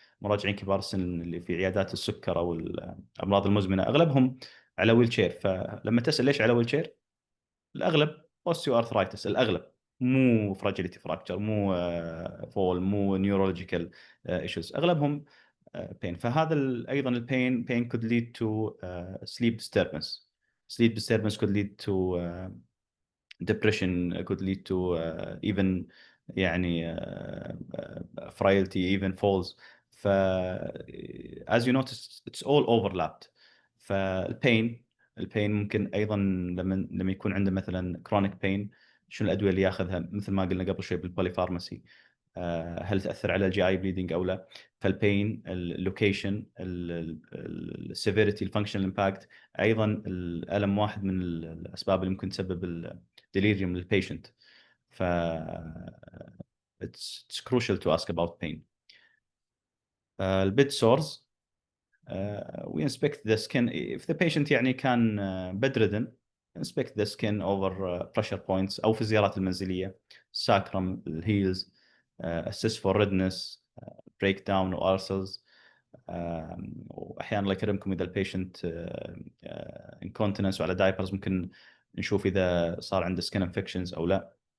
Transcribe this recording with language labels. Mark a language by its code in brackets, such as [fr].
[ar] مراجعين كبار السن اللي في عيادات السكر او الامراض المزمنه اغلبهم على ويل شير. فلما تسال ليش على ويل شير، الاغلب اوستيو ارثرايتس، الاغلب مو فراجيليتي فراكتشر، مو فول، مو نيورولوجيكال ايشوز، اغلبهم بين. فهذا ايضا البين [en] could lead to sleep disturbance could lead to depression, could lead to even [ar] يعني [en] frailty, even falls. ف as you notice it's all overlapped. [ar] فالبين ممكن ايضا لما يكون عنده مثلا chronic pain، شنو الادويه اللي ياخذها؟ مثل ما قلنا قبل شوي بالبوليفارماسي، هل تاثر على الجي اي بليدنج او لا؟ فالبين، اللوكيشن، السيفيريتي، الفانكشنال امباكت، ايضا الالم واحد من الاسباب اللي ممكن تسبب الديليريوم للبيشنت. [en] ف it's crucial to ask about pain. البيد sores, we inspect the skin if the patient [ar] يعني كان [en] bedridden. inspect the skin over pressure points [ar] او في الزيارات المنزليه، [en] sacrum, الهيلز، assess for redness, breakdown or ulcers. [ar] واحيانا الله يكرمكم اذا البيشنت incontinence وعلى دايبرز ممكن نشوف اذا صار عنده skin infections او لا.